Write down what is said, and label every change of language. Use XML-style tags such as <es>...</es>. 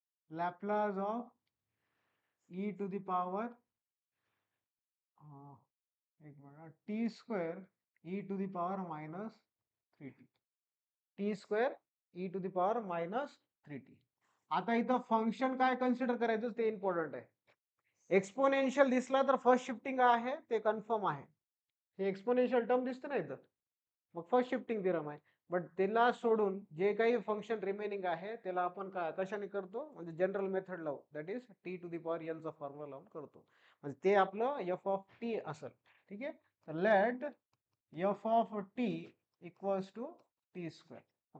<en>Laplace of e to the power एक minute, t square e to the power minus 3t. T square e to the power minus 3t.</en> <mr>आता इथं function काय consider करायचं ते important आहे. Exponential दिसला तर फर्स्ट शिफ्टिंग आहे ते कन्फर्म आहे. हे एक्सपोनेन्शियल टर्म दिसतं ना इथं, मग फर्स्ट शिफ्टिंग थेरम आहे. बट त्याला सोडून जे काही फंक्शन रिमेनिंग आहे त्याला आपण काय कशाने करतो, म्हणजे जनरल मेथड लावू, that is T to the power N चा फॉर्म्युला लावून करतो. म्हणजे ते आपलं एफ ऑफ टी असेल. ठीक आहे.</mr> <en>तर let f of t equals to t square.</en>